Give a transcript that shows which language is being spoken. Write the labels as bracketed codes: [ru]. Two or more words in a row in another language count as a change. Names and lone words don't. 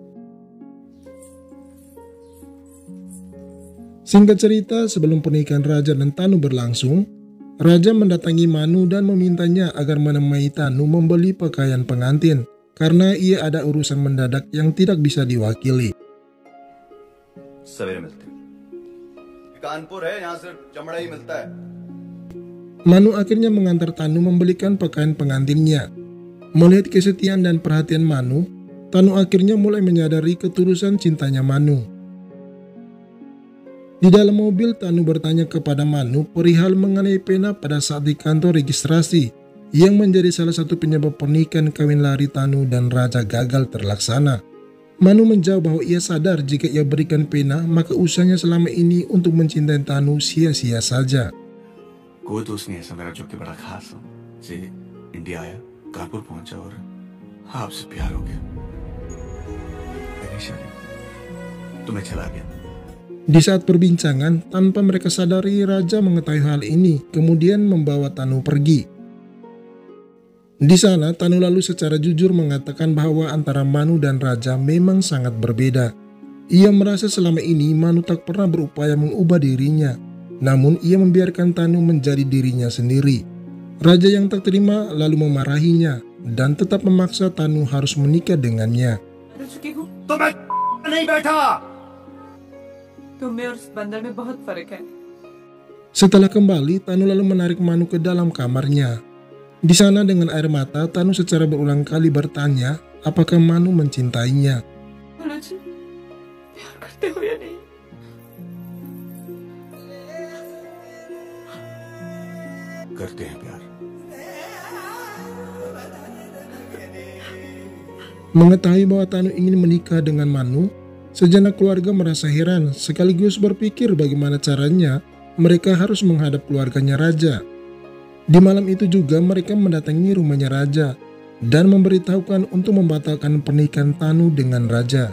[id] Singkat cerita, sebelum pernikahan Raja dan Tanu berlangsung, Raja mendatangi Manu dan memintanya agar menemani Tanu membeli pakaian pengantin karena ia ada urusan mendadak yang tidak bisa diwakili. [hi] सवेरे मिलते हैं। कानपुर है, यहाँ सिर्फ चमड़ा ही मिलता है। [id] Manu akhirnya mengantar Tanu membelikan pakaian pengantinnya. Melihat kesetiaan dan perhatian Manu, Tanu akhirnya mulai menyadari ketulusan cintanya Manu. Di dalam mobil, Tanu bertanya kepada Manu perihal mengenai pena pada saat di kantor registrasi yang menjadi salah satu penyebab pernikahan kawin lari Tanu dan Raja gagal terlaksana. Manu menjawab bahwa ia sadar jika ia berikan pena maka usahanya selama ini untuk mencintai Tanu sia-sia saja. [hi] कोई दोस्त नहीं ऐसा मेरा जो कि बड़ा खास हो। जी इंडिया आया, कानपुर पहुंचा और आपसे प्यार हो गया। मेरी शादी तुम्हें चला गया। [id] Di saat perbincangan, tanpa mereka sadari Raja mengetahui hal ini, kemudian membawa Tanu pergi. Di sana, Tanu lalu secara jujur mengatakan bahwa antara Manu dan Raja memang sangat berbeda. Ia merasa selama ini Manu tak pernah berupaya mengubah dirinya, namun ia membiarkan Tanu menjadi dirinya sendiri. Raja yang tak terima lalu memarahinya dan tetap memaksa Tanu harus menikah dengannya. [hi] तो मैं नहीं बैठा। तुम में और उस बंदर में बहुत फर्क है। [id] Setelah kembali, Tanu lalu menarik Manu ke dalam kamarnya. Di sana dengan air mata, Tanu secara berulang kali bertanya apakah Manu mencintainya. [hi] बोलो जी, प्यार करते हो या नहीं? करते हैं प्यार। [id] Mengetahui bahwa Tanu ingin menikah dengan Manu, sejenak keluarga merasa heran sekaligus berpikir bagaimana caranya mereka harus menghadap keluarganya Raja. Di malam itu juga mereka mendatangi rumahnya Raja dan memberitahukan untuk membatalkan pernikahan Tanu dengan Raja.